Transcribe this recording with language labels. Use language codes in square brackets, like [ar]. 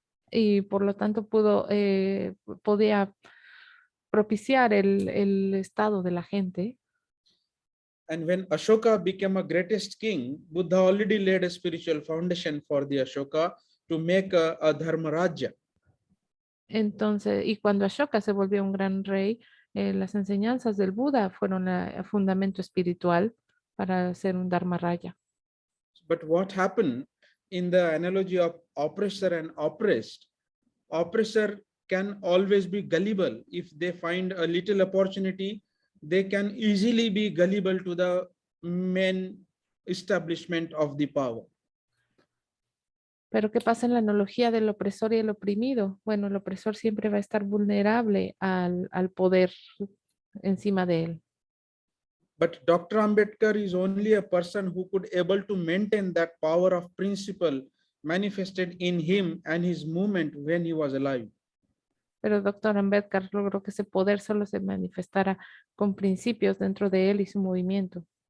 [es] Y por lo tanto podía propiciar el estado de la gente. [en] And when Ashoka became a greatest king, Buddha already laid a spiritual foundation for the Ashoka to make a dharma rajya. [es] Entonces, y cuando Ashoka se volvió un gran rey, las enseñanzas del Buda fueron el fundamento espiritual para ser un dharma rajya. [en] But what happened in the analogy of oppressor and oppressed, oppressor can always be gullible. If they find a little opportunity, they can easily be gullible to the main establishment of the power. [es] Pero ¿qué pasa en la analogía del opresor y el oprimido? Bueno, el opresor siempre va a estar vulnerable al poder encima de él. [en] But Dr. Ambedkar is only a person who could able to maintain that power of principle manifested in him and his movement when he was alive. [es] Pero Dr. Ambedkar logró que ese poder solo se manifestara con principios dentro de él y su movimiento.